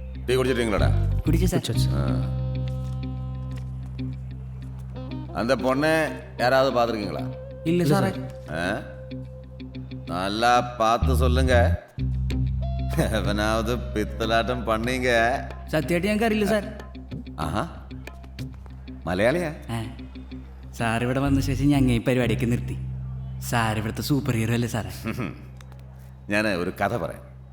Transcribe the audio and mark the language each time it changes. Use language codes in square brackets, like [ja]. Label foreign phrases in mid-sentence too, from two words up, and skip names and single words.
[ta] டீ குடிச்சிட்டீங்களாடா? குடிச்சு சார். அந்த பொண்ணை யாராவது பார்த்துருக்கீங்களா? இல்லை சார். நல்லா பார்த்து சொல்லுங்க. எவனாவது பித்தலாட்டம் பண்ணீங்க. [ml] സത്യമായിട്ട് ഞങ്ങൾക്ക് അറിയില്ല സാർ. ആഹാ, മലയാളിയാ? സാർ ഇവിടെ വന്ന ശേഷം ഞങ്ങൾ ഈ പരിപാടിയൊക്കെ നിർത്തി. സാർ ഇവിടുത്തെ സൂപ്പർ ഹീറോ അല്ലേ സാറേ? ഞാൻ ഒരു കഥ പറയാം.